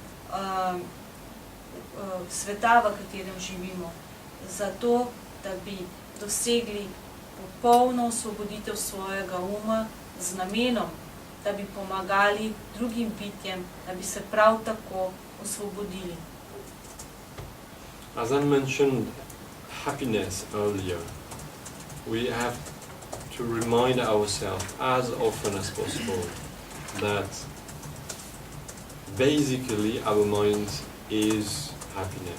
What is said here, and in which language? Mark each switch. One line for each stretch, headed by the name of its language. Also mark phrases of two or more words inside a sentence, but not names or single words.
Slovenian: sveta, v katerem živimo, zato, da bi dosegli popolno osvoboditev svojega uma z namenom, da bi pomagali drugim bitjem, da bi se prav tako osvobodili.
English: As I mentioned happiness earlier, we have to remind ourselves as often as possible that basically our mind is happiness.